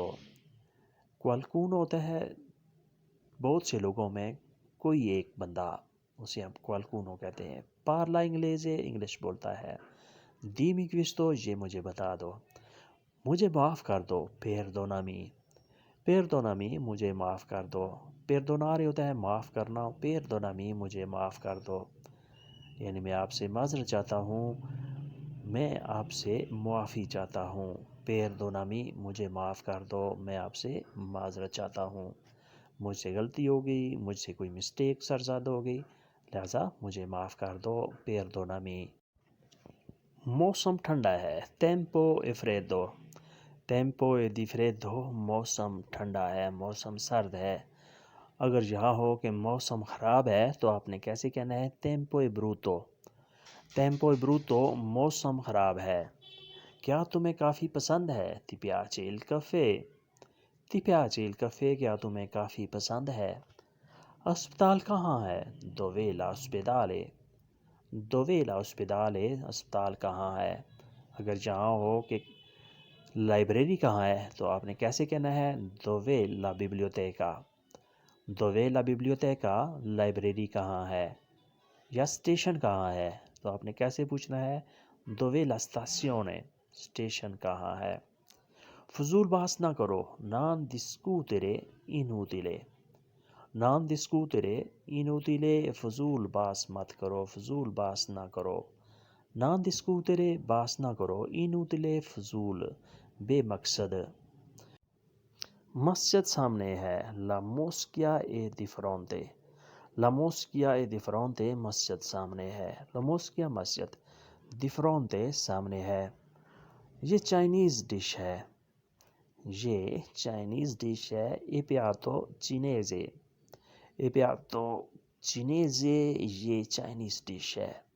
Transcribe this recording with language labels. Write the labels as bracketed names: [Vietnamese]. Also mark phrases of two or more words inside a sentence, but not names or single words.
[Urdu] qualcuno ہوتا ہے بہت سے لوگوں میں کوئی ایک بندہ، اسے ہم qualcuno کہتے ہیں، [Italian] parla inglese، [Urdu] انگلش بولتا ہے، [Italian] dimmi questo، [Urdu] یہ مجھے بتا دو، مجھے معاف کر دو، [Italian] perdonami، perdonami، [Urdu] مجھے معاف کر دو، perdonare ہوتا ہے معاف کرنا، perdonami، مجھے معاف کر دو، یعنی میں آپ سے معذرت چاہتا ہوں، میں آپ سے معافی چاہتا ہوں، perdonami، مجھے معاف کر دو، میں آپ سے معذرت چاہتا ہوں، مجھ سے غلطی ہو گئی، مجھ سے کوئی مسٹیک سرزد ہو گئی، لہذا مجھے معاف کر دو، perdonami۔ موسم ٹھنڈا ہے، [Italian] tempo è freddo، tempo è di freddo، [Urdu] موسم ٹھنڈا ہے، موسم سرد ہے۔ اگر یہاں ہو کہ موسم خراب ہے تو آپ نے کیسے کہنا ہے، [Italian] tempo è brutto، tempo è brutto، [Urdu] موسم خراب ہے۔ کیا تمہیں کافی پسند ہے، [Italian] ti piace il caffè، ti piace il caffè، [Urdu] کیا تمہیں کافی پسند ہے۔ اسپتال کہاں ہے، [Italian] dov'è l'ospedale، dov'è l'ospedale، [Urdu] اسپتال کہاں ہے۔ اگر جہاں ہو کہ لائبریری کہاں ہے تو آپ نے کیسے کہنا ہے، [Italian] dov'è la biblioteca، dov'è la biblioteca، [Urdu] لائبریری کہاں ہے۔ یا اسٹیشن کہاں ہے تو آپ نے کیسے پوچھنا ہے، [Italian] dov'è la stazione، [Urdu] اسٹیشن کہاں ہے۔ فضول بحث نہ کرو، [Italian] non discutere inutile، non discutere inutile، [Urdu] فضول بحث مت کرو، فضول بحث نہ کرو، [Italian] non discutere [Urdu] بحث نہ کرو، inutile فضول، بے مقصد۔ مسجد سامنے ہے، [Italian] la moschea è di fronte، La Moschia e di fronte [Urdu] مسجد سامنے ہے. [Italian] La Moschia مسجد di fronte [Urdu] سامنے ہے. یہ چائنیز ڈش ہے. یہ چائنیز ڈش ہے. [Italian] E piatto cinese. E piatto cinese [Urdu] یہ چائنیز ڈش ہے.